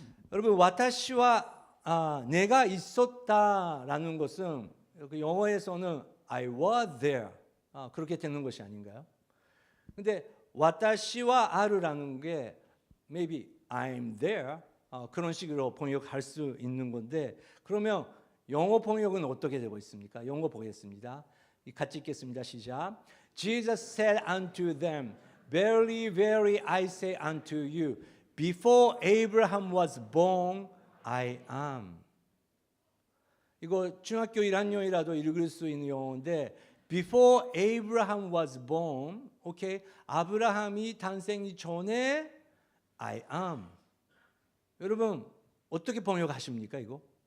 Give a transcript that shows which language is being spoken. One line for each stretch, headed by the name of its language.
Korean: 여러분 와타시와 내가 있었다라는 것은 영어에서는
English: I was there
Korean: 그렇게 되는 것이 아닌가요? 근데 와타시와 아르라는 게
English: maybe I'm there
Korean: 그런 식으로 번역할 수 있는 건데 그러면 영어 번역은 어떻게 되고 있습니까? 영어 보겠습니다. 같이 읽겠습니다. 시작.
English: Jesus said unto them, Verily, verily, I say unto you, before Abraham was born, I am.
Korean: 이거 중학교 1학년이라도 읽을 수 있는 영어인데
English: Before Abraham was born,
Korean: 오케이, 아브라함이 탄생이 전에
English: I am.
Korean: 여러분 어떻게 번역하십니까 이거?